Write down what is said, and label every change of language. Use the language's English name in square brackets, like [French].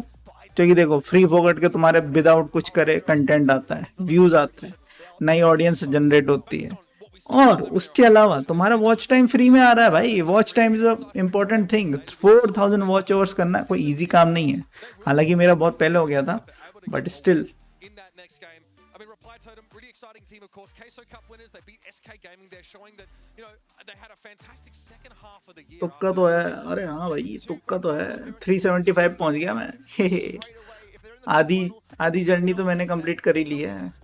[Hindi] क्योंकि देखो, free pocket के तुम्हारे विदाउट कुछ करे कंटेंट आता है, व्यूज आते हैं, नई ऑडियंस जनरेट होती है, और उसके अलावा तुम्हारा वॉच टाइम फ्री में आ रहा है भाई। [English] Watch time is a important thing. [Hindi] 4000 watch overs करना कोई इजी काम नहीं है। हालांकि मेरा बहुत पहले हो गया था, [English] But still. in that next game. I mean, Reply Totem, really exciting team, of course. KSO Cup winners, they beat SK Gaming. They're showing that, you know, they had a fantastic second half of the year. [Hindi] तुक्का तो है, अरे हाँ भाई तुक्का तो है। 375 पहुंच गया मैं। आधी आधी जर्नी तो मैंने कंप्लीट कर ही ली है।